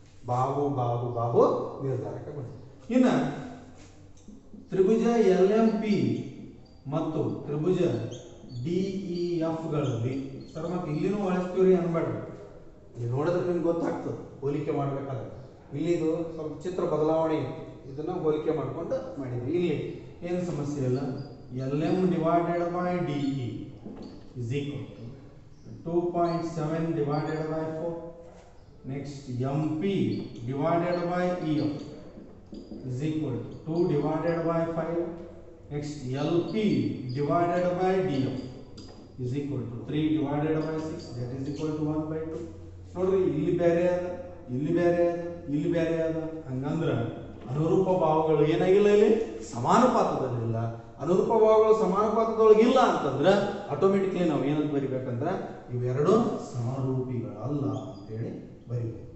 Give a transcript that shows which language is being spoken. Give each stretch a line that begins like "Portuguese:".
Kannada: ಬಾಹು ಬಾಹು ಬಾಹು ನಿರ್ಧಾರಕ ಗುಣ. ಇನ್ನು ತ್ರಿಭುಜ ಎಲ್ ಎಂ ಪಿ ಮತ್ತು ತ್ರಿಭುಜ ಡಿ ಇ ಎಫ್ ಗಳಲ್ಲಿ ಸರ್ ಮತ್ತೆ ಇಲ್ಲಿನೂ ಬಳಸ್ತೀವ್ರಿ ಅನ್ಬೇಡ್ರಿ. ಇಲ್ಲಿ ನೋಡಿದ್ರೆ ನಿಮ್ಗೆ ಗೊತ್ತಾಗ್ತದೆ ಹೋಲಿಕೆ ಮಾಡ್ಬೇಕಾದ್ರೆ. ಇಲ್ಲಿ ಇದು ಸ್ವಲ್ಪ ಚಿತ್ರ ಬದಲಾವಣೆ ಇತ್ತು, ಇದನ್ನ ಹೋಲಿಕೆ ಮಾಡ್ಕೊಂಡು ಮಾಡಿದ್ವಿ. ಇಲ್ಲಿ ಏನು ಸಮಸ್ಯೆ ಇಲ್ಲ.
English: LM divided by DE is equal to 2.7 divided by 4. Next MP divided by EF is equal to 2 divided by 5. Next LP divided by DF is equal to 3 divided by 6, that is equal to 1 by 2.
Kannada: ನೋಡ್ರಿ ಇಲ್ಲಿ ಬೇರೆ ಅದ, ಇಲ್ಲಿ ಬೇರೆ ಅದ, ಇಲ್ಲಿ ಬೇರೆ ಅದ. ಹಂಗಂದ್ರೆ ಅನುರೂಪ ಭಾವಗಳು ಏನಾಗಿಲ್ಲ, ಇಲ್ಲಿ ಸಮಾನುಪಾತದಲ್ಲಿಲ್ಲ. ಅನುರೂಪ ಭಾವಗಳು ಸಮಾನುಪಾತದೊಳಗಿಲ್ಲ ಅಂತಂದ್ರೆ ಆಟೋಮೆಟಿಕ್ಲಿ ನಾವು ಏನಂತ ಬರಿಬೇಕಂದ್ರೆ ಇವೆರಡು ಸಮರೂಪಿಗಳಲ್ಲ ಅಂತೇಳಿ ಬರಿಬೇಕು.